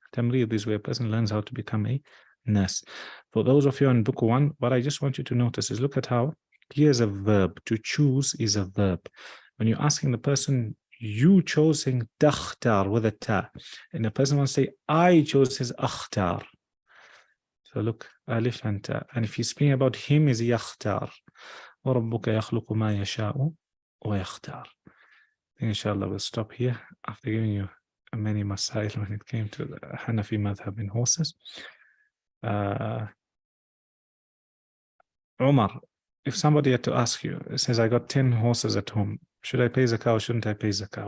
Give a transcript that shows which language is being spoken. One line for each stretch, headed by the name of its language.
English: تمريض is where a person learns how to become a nurse. For those of you on book 1, what I just want you to notice is look at how here's a verb. To choose is a verb. When you're asking the person, you choosing تختار with a ta, and the person wants to say, I chose his أختار. So look, ألف and ta. And if you're speaking about him, is يختار.
Arabic: وربك يخلق ما يشاء ويختار.
English: Inshallah, we'll stop here after giving you many masail when it came to the Hanafi madhab in horses. Umar, if somebody had to ask you, it says, I got 10 horses at home. Should I pay zakah or shouldn't I pay zakah?